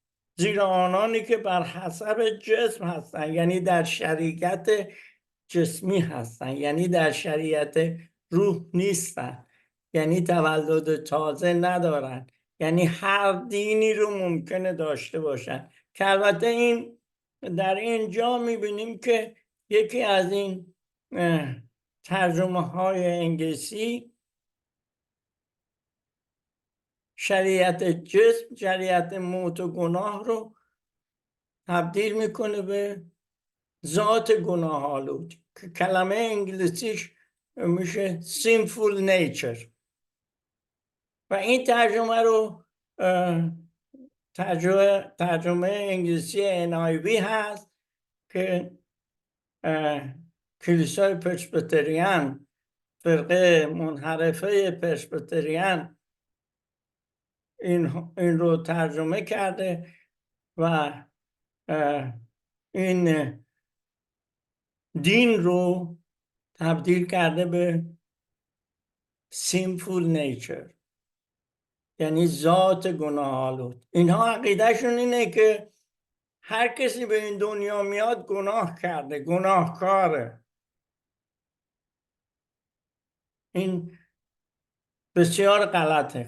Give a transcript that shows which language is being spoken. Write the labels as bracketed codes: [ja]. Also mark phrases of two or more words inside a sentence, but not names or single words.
[fa] زیرا آنانی که بر حسب جسم هستند، یعنی در شریعت جسمی هستند، یعنی در شریعت روح نیستند، یعنی تولد تازه ندارن، یعنی هر دینی رو ممکنه داشته باشن که البته این در اینجا میبینیم که یکی از این ترجمه های انگلیسی شریعت جسم، شریعت موت و گناه رو تبدیل میکنه به ذات گناه آلود که کلمه انگلیسیش میشه [en] sinful nature [fa] و این ترجمه رو ترجمه انگلیسی NIV هست که کلیسای پرسبیتریان، فرقه منحرفه پرسبیتریان این رو ترجمه کرده و این دین رو تبدیل کرده به [en] sinful nature، [fa] یعنی ذات گناه آلود. اینها عقیدهشون اینه که هر کسی به این دنیا میاد گناه کرده، گناهکاره. این بسیار غلطه.